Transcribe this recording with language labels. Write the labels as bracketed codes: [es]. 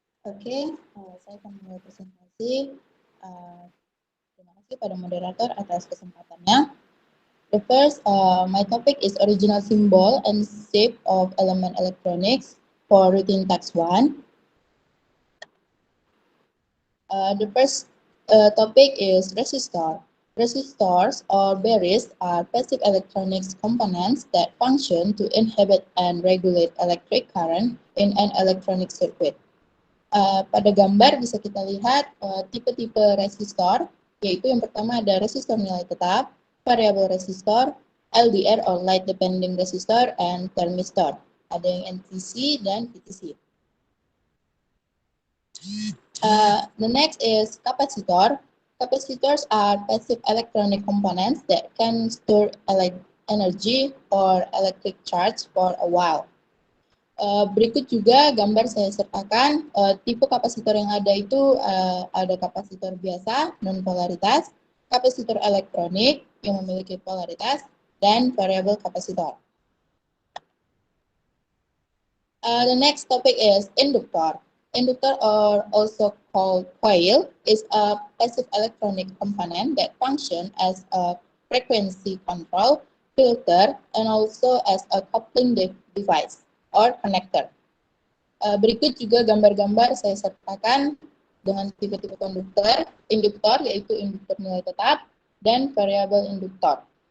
[id] Oke, saya akan mulai presentasi. Terima kasih pada moderator atas kesempatannya. [en] The first, my topic is original symbol and shape of element electronics for routine task 1. The first topic is resistor. Resistors or barriers are passive electronics components that function to inhibit and regulate electric current in an electronic circuit. [id] Pada gambar bisa kita lihat tipe-tipe resistor, yaitu yang pertama ada resistor nilai tetap, variable resistor, [en] LDR or light depending resistor, and thermistor. [id] Ada yang NTC dan VTC. [en] The next is capacitor. Capacitors are passive electronic components that can store energy or electric charge for a while. [id] Berikut juga gambar saya sertakan tipe kapasitor yang ada itu ada kapasitor biasa non polaritas, kapasitor elektronik yang memiliki polaritas, dan variable kapasitor. [en] The next topic is inductor. Inductor, or also called coil, is a passive electronic component that functions as a frequency control, filter, and also as a coupling device or connector. [id] Berikut juga gambar-gambar saya sertakan dengan tipe-tipe induktor, yaitu induktor nilai tetap dan variabel induktor.